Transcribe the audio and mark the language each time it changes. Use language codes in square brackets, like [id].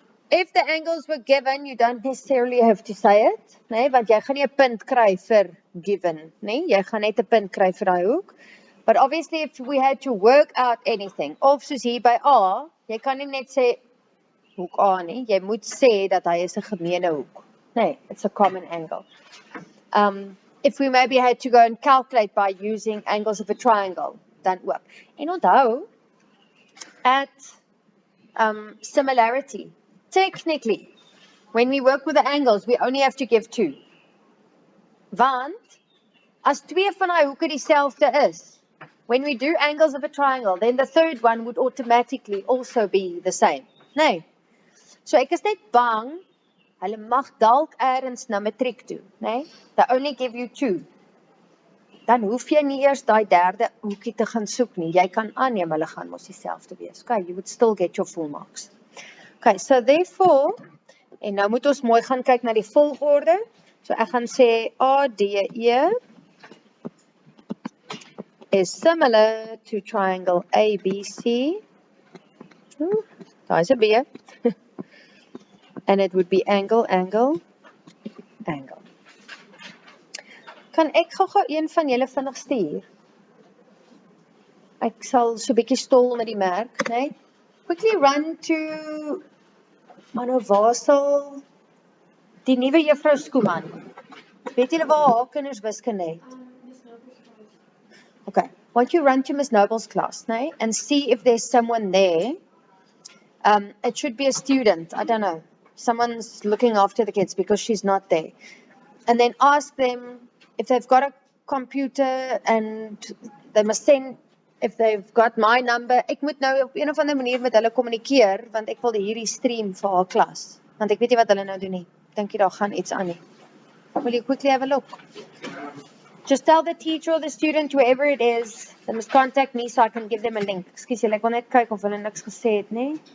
[en] If the angles were given, you don't necessarily have to say it, né? [af] Want jy gaan nie 'n punt kry vir given, né? Jy gaan net 'n punt kry vir daai hoek. [en] But obviously if we had to work out anything, [af] of soos hier by A, jy kan nie net sê hoek A nie, jy moet sê dat hy is 'n gemeene hoek. [en] Nee, it's a common angle. If we maybe had to go and calculate by using angles of a triangle, [af] dan ook. En onthou, [en] at similarity, technically, when we work with the angles, we only have to give 2. [af] Want, as 2 van die hoeke dieselfde is, [en] when we do angles of a triangle, then the third one would automatically also be the same. [af] Nee. So ek is net bang, hulle mag dalk ergens na matriek toe, né? [en] They only give you 2. [af] Dan hoef jy nie eers daai derde hoekie te gaan soek nie. Jy kan aanneem hulle gaan mos dieselfde wees. [en] Okay, you would still get your full marks. Okay, so therefore, [af] en nou moet ons mooi gaan kyk na die volgorde. So ek gaan sê ADE is [en] similar to [af] triangle ABC. Daar is 'n B. [en] And it would be angle, angle, angle. [af] Kan ek gou een van julle vinnig stuur? Ek sal so 'n bietjie stol met die merk, né? [en] Quickly run to [af] maar nou waar sal die nuwe juffrou Skooman. Weet julle waar haar kinders wiskunde het? [en] Okay. Won't you run to Miss Noble's class, né? And see if there's someone there. It should be a student, I don't know. Someone's looking after the kids because she's not there. And then ask them if they've got a computer and they must send, if they've got my number. [af] Ek moet nou op een of ander manier met hulle kommunikeer, want ek wil hierdie stream vir haar klas. Want ek weet nie wat hulle nou doen nie. Dink jy daar gaan iets aan nie. [en] Will you quickly have a look? Just tell the teacher or the student, whoever it is, they must contact me so I can give them a link. [af] Ekskuus julle, ek wil net kyk of hulle niks gesê het, nie?